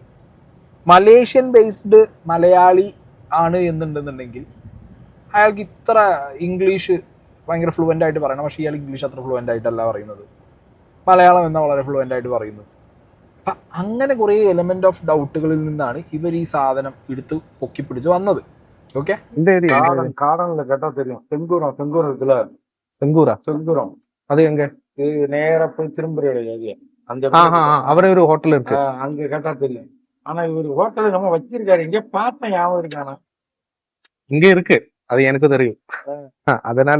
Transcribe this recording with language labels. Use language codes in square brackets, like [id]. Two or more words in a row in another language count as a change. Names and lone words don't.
[ml] മലേഷ്യൻ ബേസ്ഡ് മലയാളി ആണ് എന്നുണ്ടെന്നുണ്ടെങ്കിൽ അയാൾക്ക് ഇത്ര ഇംഗ്ലീഷ് ഭയങ്കര ഫ്ലുവൻ്റ് ആയിട്ട് പറയണം. പക്ഷേ ഇയാൾ ഇംഗ്ലീഷ് അത്ര ഫ്ലുവൻ്റ് ആയിട്ടല്ല പറയുന്നത്, മലയാളം എന്നാൽ വളരെ ഫ്ലുവൻ്റ് ആയിട്ട് പറയുന്നു. അപ്പം അങ്ങനെ കുറേ [en] element of [ml] ഡൗട്ടുകളിൽ നിന്നാണ് ഇവർ ഈ സാധനം എടുത്ത് പൊക്കിപ്പിടിച്ച് വന്നത്. ഓക്കെ, [ta] காடன்ல கேட்டா தெரியும். செங்கூரம் இருக்குல்ல, செங்கூரம் அது எங்க? நேரா போய் திரும்புற ஏரியா. அந்த அவரே ஒரு ஹோட்டல் இருக்கு, அங்க கேட்டா தெரியும். ஆனா இவரு ஹோட்டல் நம்ம வச்சிருக்காரு, இங்க பார்த்தேன், ஞாபகம் இருக்கானா? இங்க இருக்கு, அது எனக்கு தெரியும். அதனால